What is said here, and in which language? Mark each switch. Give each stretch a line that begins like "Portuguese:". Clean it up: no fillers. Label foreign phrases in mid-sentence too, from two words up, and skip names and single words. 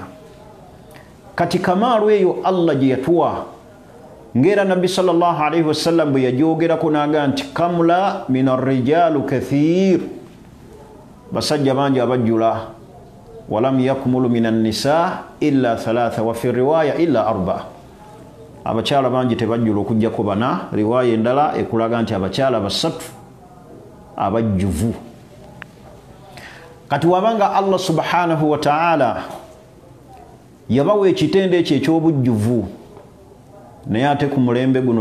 Ganda: Kati kamaalu eyo Allah gye yatuwa ngera Nabbi
Arabic: صلى الله عليه وسلم
Ganda: bwe yajoogerako n'aga nti
Arabic: كمل من الرجال كثير,
Ganda: basajja bangi abajjula,
Arabic: ولم يكمل من النساء إلا ثلاثة وفي رواية إلا أربع,
Ganda: abakyala bangi tebajjula okujjako bana, riwaya endala ekulaga nti abakyala basatu abajjuvu. Kati wabanga Allah
Arabic: سبحانه وتعالى
Ganda: yabawa ekitende ekyo eky'obujjuvu, naye ate ku mulembe guno